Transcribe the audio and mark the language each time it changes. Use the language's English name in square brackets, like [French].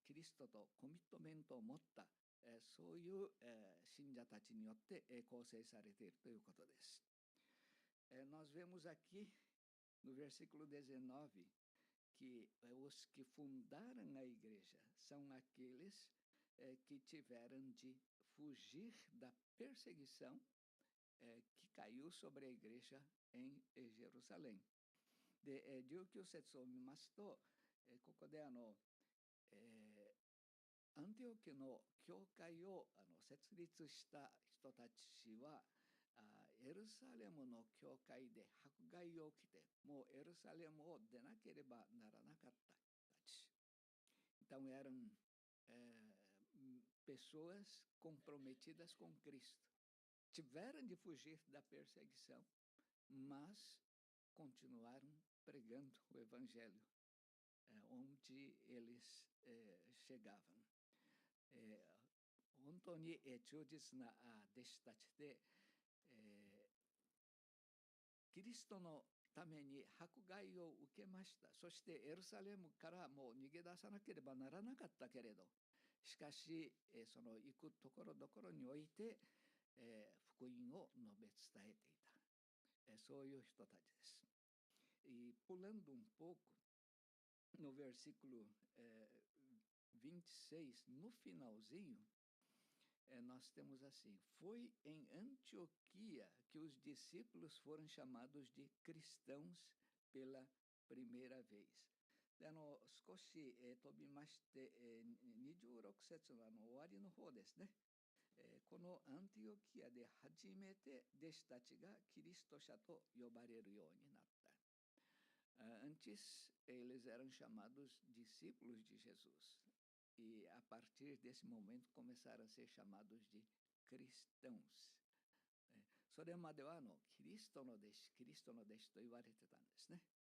[Japanese] キリストとコミットメントを持った、そういう、信者たちによって、構成されているということです。 [Portuguese] Nós vemos aqui no versículo 19 que os que fundaram a igreja são aqueles que tiveram de fugir da perseguição que caiu sobre a igreja em Jerusalém. [Japanese] で、19節を見ますと、ここでアンティオキの教会を設立した人たちは、エルサレムの教会で迫害を受けて、もうエルサレムを出なければならなかった人たち。 [Portuguese] Então eram pessoas comprometidas com Cristo. Tiveram de fugir da perseguição, mas continuaram pregando o Evangelho onde eles chegavam. [Japanese] 本当に忠実な弟子たちで、キリストのために迫害を受けました。そしてエルサレムからもう逃げ出さなければならなかったけれど、しかしその行くところどころにおいて、福音を述べ伝えていた、そういう人たちです。 [Portuguese] E pulando pouco, no versículo 26, no finalzinho, nós temos assim: foi em Antioquia que os discípulos foram chamados de cristãos pela primeira vez. [Japanese] 少し飛びまして、26節の終わりの方ですね。このアンティオキアで初めて弟子たちがキリスト者と呼ばれるようになった。 [Portuguese] Antes, eles eram chamados discípulos de Jesus. E a partir desse momento começaram a ser chamados de cristãos. [Japanese] それまではキリストの弟子と言われてたんですね。